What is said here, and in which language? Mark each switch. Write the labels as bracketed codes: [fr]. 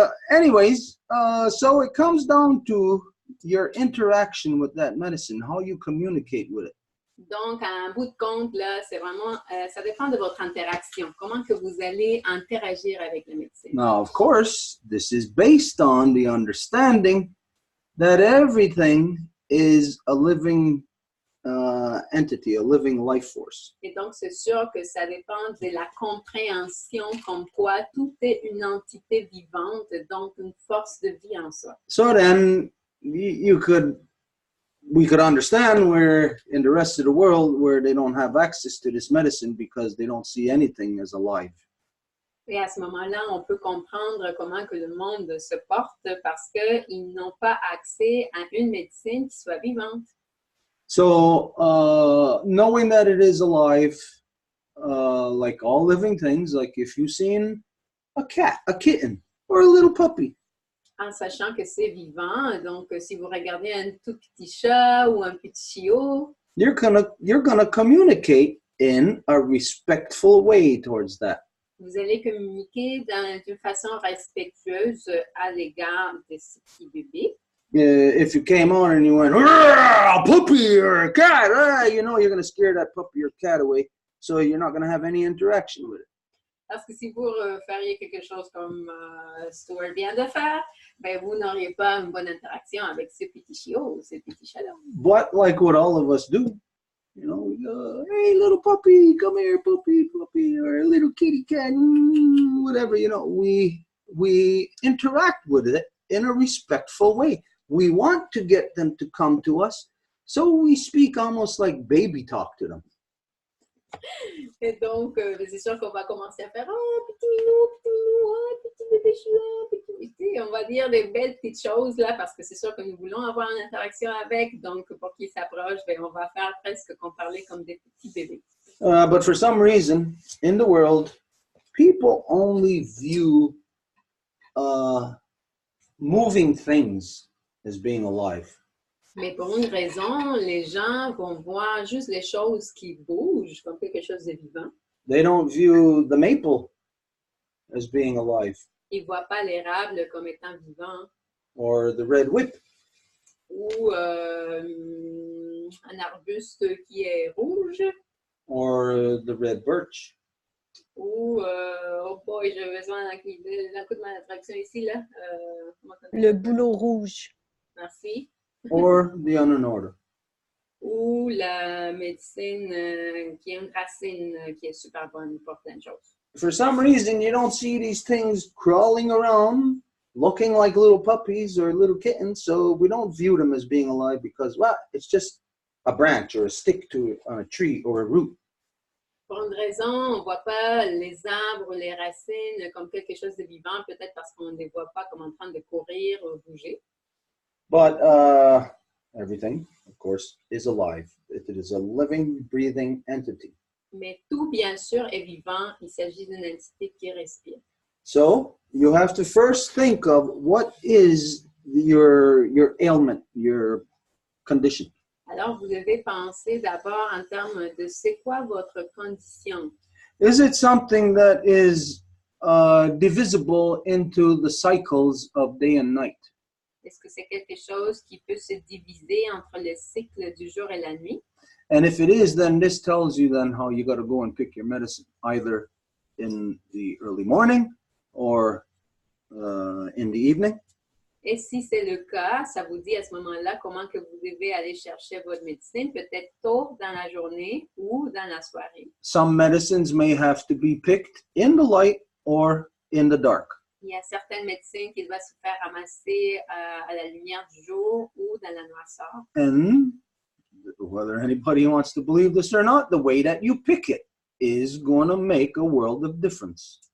[en] Anyways, so it comes down to your interaction with that medicine, how you communicate with it. [fr] Donc, en bout de compte, là, c'est vraiment, ça dépend de votre interaction. Comment que vous allez interagir avec la médecine. [en] Now, of course, this is based on the understanding that everything is a living entity, a living life force. [fr] Et donc, c'est sûr que ça dépend de la compréhension comme quoi tout est une entité vivante, donc une force de vie en soi. [en] So then we could understand where in the rest of the world where they don't have access to this medicine because they don't see anything as alive. [fr] Et à ce moment-là, on peut comprendre comment que le monde se porte parce qu'ils n'ont pas accès à une médecine qui soit vivante. [en] So knowing that it is alive, like all living things, like if you've seen a cat, a kitten, or a little puppy. [fr] En sachant que c'est vivant, donc si vous regardez un tout petit chat ou un petit chiot, [en] you're gonna communicate in a respectful way towards that. [fr] Vous allez communiquer d'une façon respectueuse à l'égard de ce petit bébé. [en] If you came on and you went, a puppy or a cat, you know you're going to scare that puppy or cat away, so you're not going to have any interaction with it. [fr] Parce que si vous feriez quelque chose comme Stuart vient de faire, ben vous n'auriez pas une bonne interaction avec ce petit chiot ou ce petit chat-là. [en] But like what all of us do, you know, we go, hey, little puppy, come here, puppy, puppy, or a little kitty cat, whatever, you know, we interact with it in a respectful way. We want to get them to come to us, so we speak almost like baby talk to them. [fr] Et donc, c'est sûr qu'on va commencer à faire « Oh, petit minou, oh, petit bébé chouin, petit... » On va dire des belles petites choses là, parce que c'est sûr que nous voulons avoir une interaction avec. Donc, pour qu'ils s'approchent, on va faire presque qu'on parlait comme des petits bébés. [en] But for some reason, in the world, people only view moving things as being alive. [fr] Mais pour une raison, les gens vont voir juste les choses qui bougent comme quelque chose de vivant. [en] They don't view the maple as being alive. [fr] Ils ne voient pas l'érable comme étant vivant. [en] Or the red whip. [fr] Ou un arbuste qui est rouge. [en] Or the red birch. [fr] Ou, [en] oh boy, [fr] j'ai besoin d'un coup de ma attraction ici, là. Le bouleau rouge. Merci. [en] Or the unknown order. [fr] Ou la médecine qui est une racine qui est super bonne pour plein de choses. [en] For some reason, you don't see these things crawling around, looking like little puppies or little kittens, so we don't view them as being alive because, well, it's just a branch or a stick to a tree or a root. [fr] Pour une raison, on ne voit pas les arbres ou les racines comme quelque chose de vivant, peut-être parce qu'on ne les voit pas comme en train de courir ou bouger. [en] But everything, of course, is alive. It is a living, breathing entity. [fr] Mais tout, bien sûr, est vivant. Il s'agit d'une entité qui respire. [en] So you have to first think of what is your ailment, your condition. [fr] Alors, vous devez penser d'abord en termes de c'est quoi votre condition. [en] Is it something that is divisible into the cycles of day and night? [fr] Est-ce que c'est quelque chose qui peut se diviser entre le cycle du jour et la nuit? [en] And if it is, then this tells you then how you got to go and pick your medicine, either in the early morning or in the evening. [fr] Et si c'est le cas, ça vous dit à ce moment-là comment que vous devez aller chercher votre médecine, peut-être tôt dans la journée ou dans la soirée. [en] Some medicines may have to be picked in the light or in the dark. [fr] Il y a certaines médecines qui doivent se faire ramasser à la lumière du jour ou dans la noirceur. [en] And whether anybody wants to believe this or not, the way that you pick it is going to make a world of difference.